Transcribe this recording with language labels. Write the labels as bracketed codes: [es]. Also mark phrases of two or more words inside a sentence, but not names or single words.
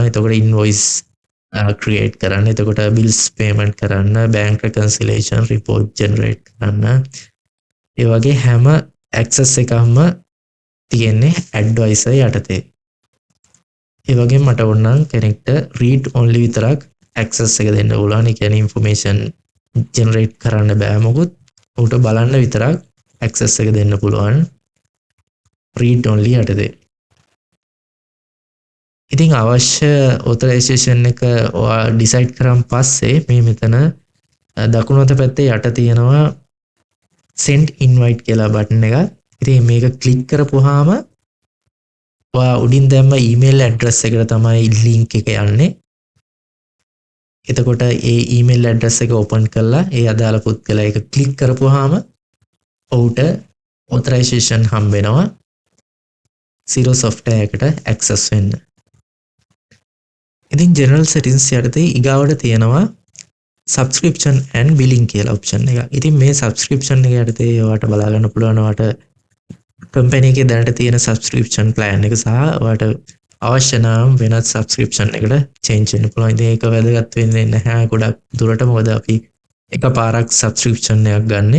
[si] එතකොට [en] invoice create [si] කරන්න, එතකොට [en] bills payment [si] කරන්න, [en] bank reconciliation report generate [si] කරන්න. ඒ වගේ හැම access එකක්ම තියෙන්නේ advisor යටතේ. ඒ වගේම මට ඕනනම් කෙනෙක්ට [en] read only [si] විතරක් access එක දෙන්න පුළුවන්. ඒ කියන්නේ [en] information generate [si] කරන්න බෑ මොකුත්. උට බලන්න විතරක් access එක දෙන්න පුළුවන් [en] read only [si] යටතේ. ඉතින් අවශ්‍ය authorization එක ඔයා decide කරන් පස්සේ මේ මෙතන දකුණු අත පැත්තේ යට තියෙනවා [en] send invite [si] කියලා button එක. ඉතින් මේක click කරපුවාම ඔයා උඩින් දැම්ම [en] email address [si] එකට තමයි link එක යන්නේ. එතකොට ඒ [en] email address [si] එක open කරලා ඒ අදාළ පුද්ගලයා එක click කරපුවාම ඔහුට authorization හම්බ වෙනවා Xero software එකට access වෙන්න. ඉතින් [en] general settings [si] යටතේ ඊගාවට තියෙනවා [en] subscription and billing [si] කියලා option එක. ඉතින් මේ subscription එක යටතේ ඔයාලට බලා ගන්න පුළුවන් ඔයාලට company එකේ දැනට තියෙන [en] subscription plan [si] එක සහ ඔයාලට අවශ්‍ය නම් වෙනත් subscription එකට change වෙන්න පුළුවන්. ඉතින් ඒක වැදගත් වෙන්නේ නැහැ ගොඩක් දුරට. මොකද අපි එකපාරක් subscription එකක් ගන්නෙ.